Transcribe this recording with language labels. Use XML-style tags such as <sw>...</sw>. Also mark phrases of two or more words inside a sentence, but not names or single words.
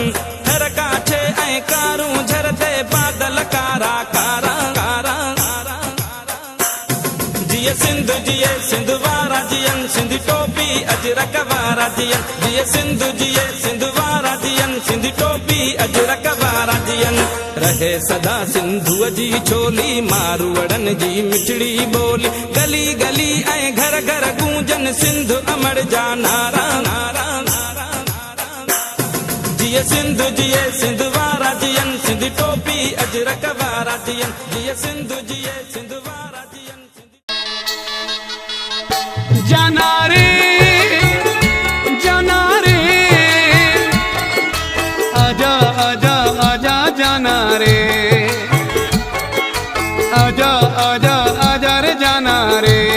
<sd>हर काठे ऐं कारूं झरते बादल कारा कारा कारा कारा। जिए सिंधु वारा जियन, सिंध टोपी अजरक वारा जियन। जिए सिंधु वारा जियन, सिंध टोपी अजरक वारा जियन। रहे सदा सिंधु जी छोली, मारवड़न जी मिठड़ी बोली। गली गली ऐं घर घर गूंजन सिंधु अमर जा नारा नारा नारा नारा। जिए सिंधु वारा जियन, सिंध टोपी अजरक वारा जियन। जिए सिंधु वारा जियन।</sd> <hi>जाना रे आजा आजा आजा जाना रे, आजा आजा आजा रे जाना रे।</hi>